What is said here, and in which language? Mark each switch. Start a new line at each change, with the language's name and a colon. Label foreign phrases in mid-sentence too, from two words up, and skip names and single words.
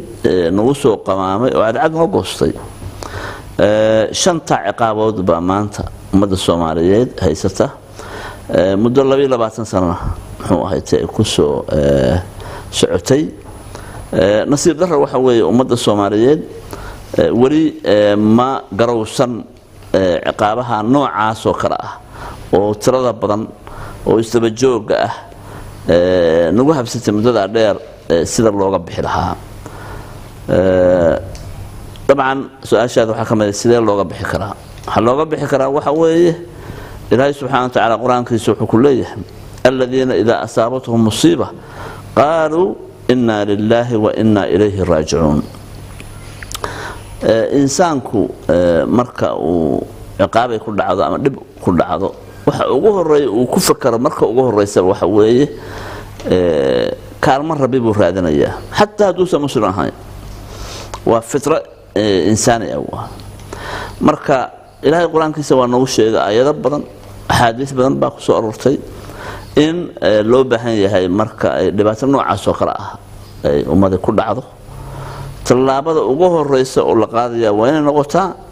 Somali: nagu soo qamaamay oo cadcad noo goostay shanta ciqaabood baa maanta ummadda Soomaaliyeed haysata muddo 22 sano muxuu ahayd ku soo socotay nasiib darro waxa weeye ummadda Soomaaliyeed wali ma garowsan ciqaabaha noocaas oo kala ah oo tirada badan oo isdaba jooga ah nagu habsatay muddada dheer sida looga bixi lahaa
Arabic: طبعا سؤال
Somali: waxa kamid sidee looga bixi karaa waxa looga bixi karaa waxa weeye ilaahay
Arabic: سبحانه وتعالى
Somali: quraankiisa wuxuu ku leeyahay
Arabic: الذين إذا أصابتهم مصيبة قالوا إنا لله وإنا إليه راجعون
Somali: insaanku marka uu ciqaabay ku dhacdo ama dib ku dhacdo waxa ugu horeeyo uu ku fakaro marka ugu horeysa waxa weeye kaalmo rabbi buu raadinayaa hatta hadduu muslim ahayn waa fitra insaani ah marka ilaahay quraankiisa waa nagu sheegay ayado badan axaadiis badan baa ku soo aroortay in loo baahan yahay marka ay dhibaato noocaas oo kala ah ay ummada ku dhacdo talaabada ugu horeysa oo la qaadayaa waa inay noqotaa